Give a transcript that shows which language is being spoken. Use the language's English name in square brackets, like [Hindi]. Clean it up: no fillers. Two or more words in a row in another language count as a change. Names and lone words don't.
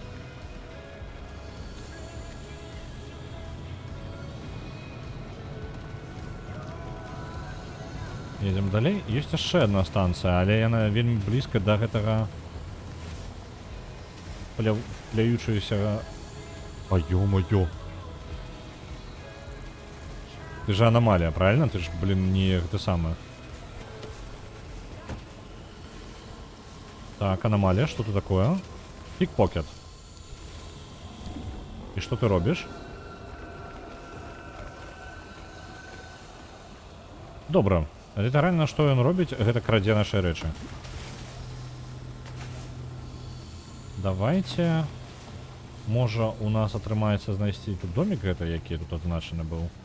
[Belarusian] Едем далей. Ёсць яшчэ адна станцыя, але яна вельмі блізка да гэтага пляючаяся... [Russian] А ё-моё. Ты же аномалия, правильно? Ты ж, блин, не это самое. Так, аномалия, что это такое? Пикпокет. И что ты робишь? [Belarusian] Добра. Літаральна, што ён робіць, гэта крадзе нашы рэчы. Давайте... Можа, у нас атрымаецца знайсці тут домик гэта, які тут адзначаны быў.